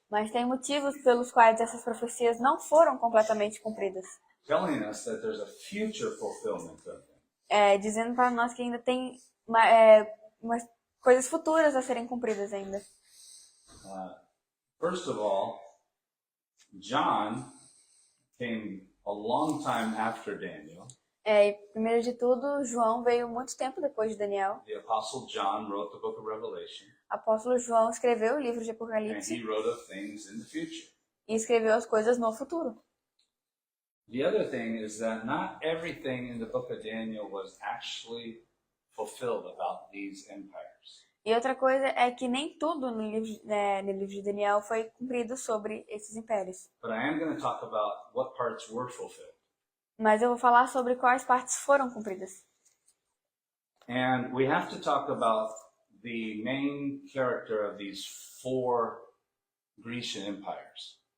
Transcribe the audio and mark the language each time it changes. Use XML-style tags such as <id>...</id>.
<pt>Mas tem motivos pelos quais essas profecias não foram completamente cumpridas.</pt> <en>Telling us that there's a future fulfillment of them.</en> <pt>Dizendo para nós que ainda tem umas coisas futuras a serem cumpridas ainda.</pt> <en>First of all, John came a long time after Daniel.</en> <pt>Primeiro de tudo, João veio muito tempo depois de Daniel.</pt> <en>The Apostle John wrote the book of Revelation,</en> <pt>Apóstolo João escreveu o livro de</pt> <en>and</en> <pt>Apocalipse</pt> <en>he wrote of things in the future.</en> <pt>e escreveu as coisas no futuro.</pt> <en>The other thing is that not everything in the book of Daniel was actually fulfilled about these empires.</en> <pt>E outra coisa é que nem tudo no livro de Daniel foi cumprido sobre esses impérios.</pt> <en>But I am going to talk about what parts were fulfilled.</en> <pt>Mas eu vou falar sobre quais partes foram cumpridas.</pt> <en>And we have to talk about the main character of these 4 Grecian empires.</en>